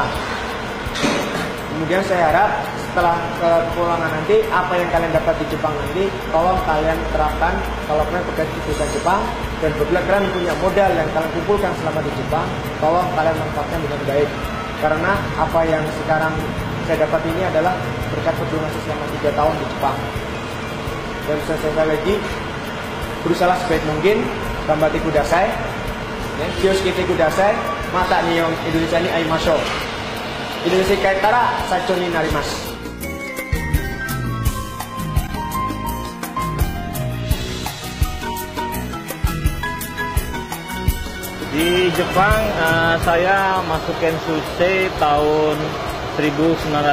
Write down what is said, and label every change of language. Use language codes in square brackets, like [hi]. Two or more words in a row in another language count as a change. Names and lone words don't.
[id] Kemudian saya harap setelah kepulangan nanti, apa yang kalian dapat di Jepang nanti, tolong kalian terapkan kalau kalian bekerja di perusahaan Jepang, dan bila kalian punya modal yang kalian kumpulkan selama di Jepang, tolong kalian manfaatkan dengan baik. Karena apa yang sekarang saya dapat ini adalah berkat perjuangan saya selama 3 tahun di Jepang. Dan saya lagi berusaha sebaik mungkin, [ja] がんばってください、気をつけてください、また日本インドネシアに会いましょう. インドネシア帰ったら社長になります. [id] Di Jepang saya masuk Kensusei tahun 1995.